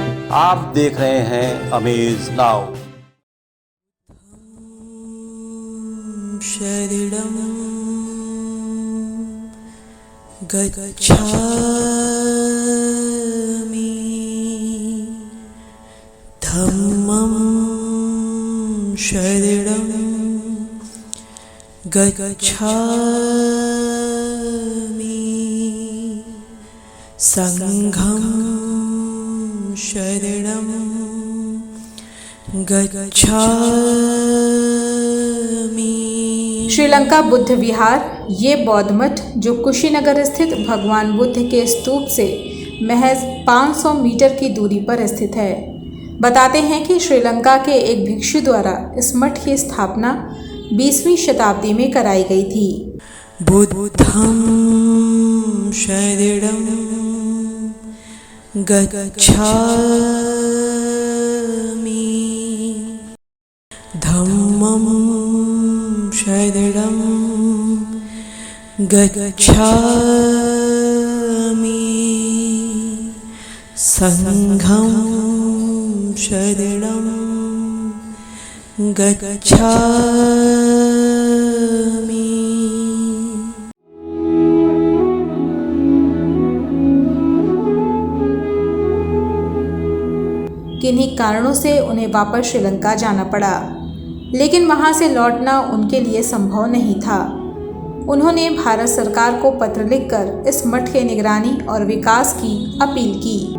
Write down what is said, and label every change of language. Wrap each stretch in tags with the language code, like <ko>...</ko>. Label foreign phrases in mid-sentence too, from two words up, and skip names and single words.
<hi>आप देख रहे हैं अमेज नाउ।</hi> <pi>शरणं गच्छामि धम्मं शरणं गच्छामि संघं शरणं गच्छामि।</pi> <hi>श्रीलंका बुद्ध विहार ये बौद्ध मठ जो कुशीनगर स्थित भगवान बुद्ध के स्तूप से महज 500 मीटर की दूरी पर स्थित है। बताते हैं कि श्रीलंका के एक भिक्षु द्वारा इस मठ की स्थापना 20वीं शताब्दी में कराई गई थी।</hi> <pi>बुद्धं शरणं गच्छामि धम्मं शरणं गच्छामि संघं शरणं गच्छामि।</pi> <hi>किन्हीं कारणों से उन्हें वापस श्रीलंका जाना पड़ा, लेकिन वहां से लौटना उनके लिए संभव नहीं था। उन्होंने भारत सरकार को पत्र लिखकर इस मठ के निगरानी और विकास की अपील की।</hi>